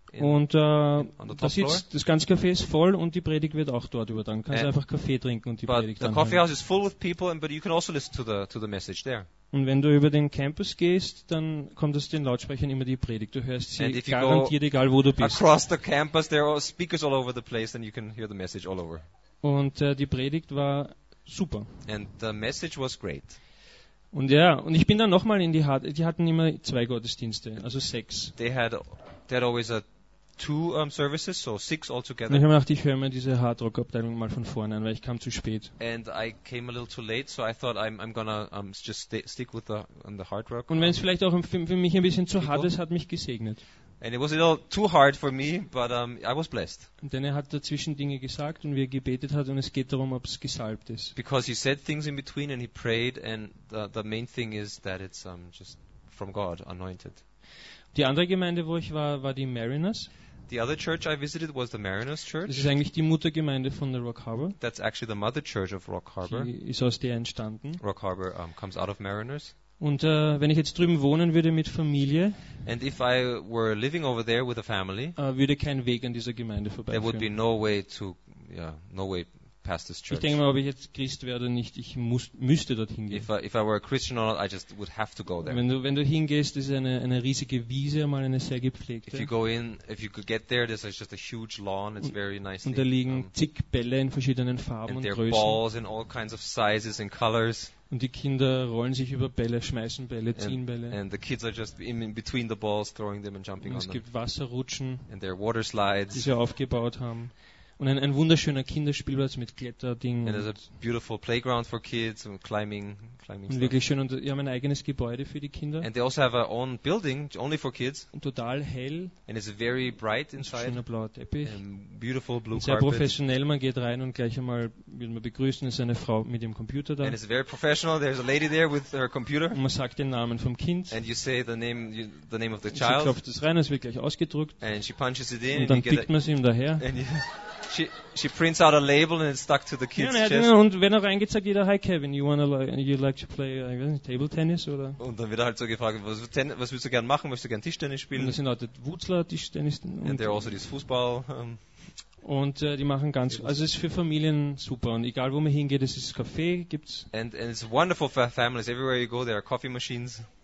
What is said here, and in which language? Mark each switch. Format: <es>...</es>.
<de>Und das ganze Café ist voll und die Predigt wird auch dort übertragen. Kannst einfach Kaffee trinken und die Predigt anhören.</de> <en>But the coffee house is full with people, but you can also listen to the message there.</en> <de>Und wenn du über den Campus gehst, dann kommt aus den Lautsprechern immer die Predigt. Du hörst sie garantiert, egal wo du bist.</de> <en>Across the campus, there are speakers all over the place, and you can hear the message all over.</en> <de>Und die Predigt war super.</de> <en>And the message was great.</en> <de>Und ja, und ich bin dann nochmal in die hatten immer zwei Gottesdienste, also sechs.</de> <en>They had always a two services, so six altogether.</en> <de>Und ich habe gedacht, ich höre mir diese Hardrock-Abteilung mal von vorne an, weil ich kam zu spät.</de> <en>And I came a little too late, so I thought I'm gonna just stick with the hard rock.</en> <de>Und wenn es vielleicht auch für mich ein bisschen zu hart ist, hat mich gesegnet.</de> <en>And it was a little too hard for me, but I was blessed.</en> <de>Denn er hat dazwischen Dinge gesagt und wir gebetet hat und es geht darum, ob es gesalbt ist.</de> <en>Because he said things in between and he prayed and the main thing is that it's just from God, anointed.</en> <de>Die andere Gemeinde, wo ich war, war die Mariners.</de> <en>The other church I visited was the Mariners Church.</en> <de>Das ist eigentlich die Muttergemeinde von der Rock Harbor.</de> <en>That's actually the mother church of Rock Harbor.</en> <de>Die ist aus der entstanden.</de> <en>Rock Harbor comes out of Mariners.</en> <de>Und wenn ich jetzt drüben wohnen würde mit Familie,</de> <en>and if I were living over there with a family,</en> <de>würde kein Weg an dieser Gemeinde vorbeiführen.</de> <en>There would be no way to, yeah, no way past this church.</en> <de>Ich denke mal, ob ich jetzt Christ werde oder nicht, ich müsste dorthin gehen.</de> <en>If I were a Christian or not, I just would have to go there.</en> <de>Wenn du hingehst, ist eine riesige Wiese, mal eine sehr gepflegte.</de> <en>If you go in, if you could get there, there's just a huge lawn. It's very nice.</en> <de>Und da liegen zig Bälle in verschiedenen Farben und Größen.</de> <en>And there are balls in all kinds of sizes and colors.</en> <de>Und die Kinder rollen sich über Bälle, schmeißen Bälle, ziehen Bälle.</de> <en>And the kids are just in between the balls, throwing them and jumping on them.</en> <de>Es gibt Wasserrutschen.</de> <en>And there are water slides.</en> <de>Die sie aufgebaut haben. Und ein wunderschöner Kinderspielplatz mit Kletterdingen.</de> <en>And there's a beautiful playground for kids and climbing.</en> <de>Und wirklich schön. Und wir haben ein eigenes Gebäude für die Kinder.</de> <en>And they also have their own building only for kids.</en> <de>Und total hell.</de> <en>And it's very bright inside.</en> <de>Schöner blauer Teppich.</de> <en>And beautiful blue carpet.</en> <de>Sehr professionell. Man geht rein und gleich einmal wird man begrüßen. Es ist eine Frau mit ihrem Computer da.</de> <en>And it's very professional. There's a lady there with her computer.</en> <de>Und man sagt den Namen vom Kind.</de> <en>And you say the name of the child.</en> <de>Sie klopft es rein. Es wird gleich ausgedruckt.</de> <en>And she punches it in.</en> <de>Und dann pickt man es ihm daher.</de> <en>She prints out a label and it's stuck to the kid's chest.</en> <de>Und wenn er reingezeigt, geht er,</de> <en>hi Kevin, you'd like to play table tennis oder?</en> <de>Und dann wird er halt so gefragt, was willst du gern machen? Möchtest du gern Tischtennis spielen? Und das sind Leute, Wutzler, Tischtennis.</de> <en>And they're also this Fußball.</en> <de>Und die machen ganz, also es ist für Familien super. Und egal wo man hingeht, es ist Kaffee, gibt's.</de> <en>And it's wonderful for families. Everywhere you go, there are coffee machines.</en>